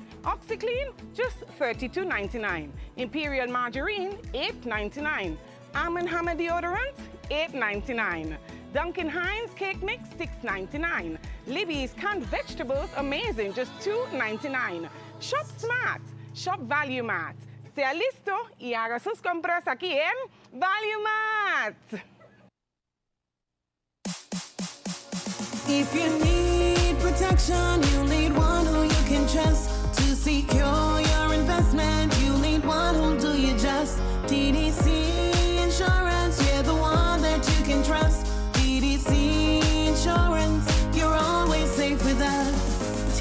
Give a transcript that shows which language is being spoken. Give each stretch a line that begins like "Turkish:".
English: OxyClean, just $32.99. Imperial Margarine, $8.99. Arm & Hammer Deodorant, $8.99. Duncan Hines Cake Mix, $6.99. Libby's Canned Vegetables, amazing, just $2.99. Shop Smart, Shop Value Mart.
Spanish: Sea listo y haga sus compras aquí en Value Mart.
English: If you need protection, you need one who you can trust. To secure your investment, you need one who'll do you just. TDC Insurance, you're the one that you can trust. TDC Insurance, you're always safe with us.